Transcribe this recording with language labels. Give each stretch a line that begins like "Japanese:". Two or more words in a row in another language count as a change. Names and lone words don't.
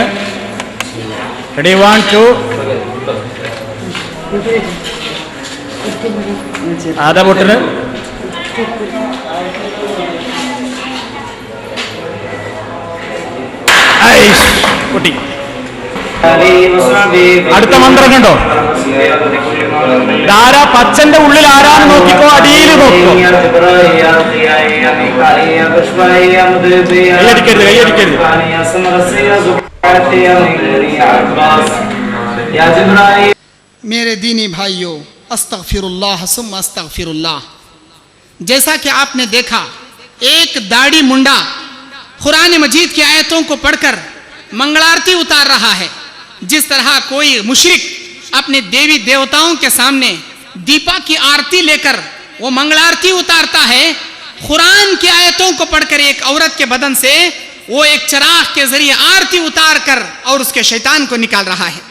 Malayalam: റെഡി 1 2 ആദാ പൊട്ടന് പൊട്ടി. അടുത്ത മന്ത്രം കണ്ടോ? ആരാ പച്ചന്റെ ഉള്ളിൽ ആരാന്ന് നോക്കിക്കോ, അടിയിൽ നോക്കിക്കോ. കൈയടിക്കരുത്, കൈയടിക്കരുത്.
Urdu: میرے دینی بھائیوں،
Arabic: استغفر اللہ ثم استغفر اللہ۔
Urdu: جیسا کہ آپ نے دیکھا ایک داڑھی منڈا قرآن مجید کی آیتوں کو پڑھ کر منگلارتی اتار رہا ہے، جس طرح کوئی مشرک اپنے دیوی دیوتاؤں کے سامنے دیپا کی آرتی لے کر وہ منگلارتی اتارتا ہے، قرآن کی آیتوں کو پڑھ کر ایک عورت کے بدن سے وہ ایک چراغ کے ذریعے آرتی اتار کر اور اس کے شیطان کو نکال رہا ہے.